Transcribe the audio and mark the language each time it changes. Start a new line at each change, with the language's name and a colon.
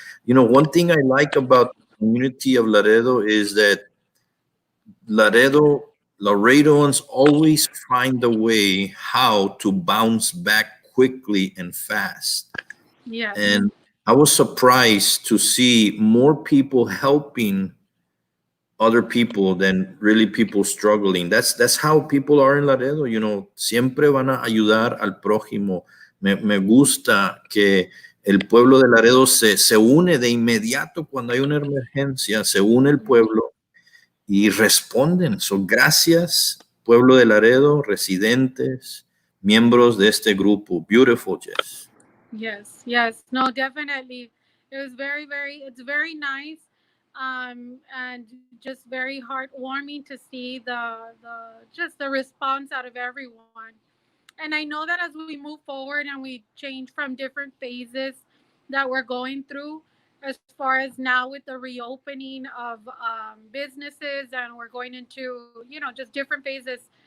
English: One thing I like about the community of Laredo is that Laredoans always find a way how to bounce back quickly and fast. Yes. And I was surprised to see more people helping other people than really people struggling. That's how people are in Laredo.
Spanish: Siempre van a ayudar al prójimo. Me gusta que el pueblo de Laredo se une de inmediato cuando hay una emergencia, se une el pueblo y responden. So, gracias, pueblo de Laredo, residentes, miembros de este grupo.
English: Beautiful, Jess. Yes, yes, no, definitely. It was it's very nice, and just very heartwarming to see just the response out of everyone. And I know that as we move forward and we change from different phases that we're going through, as far as now with the reopening of businesses, and we're going into, just different phases.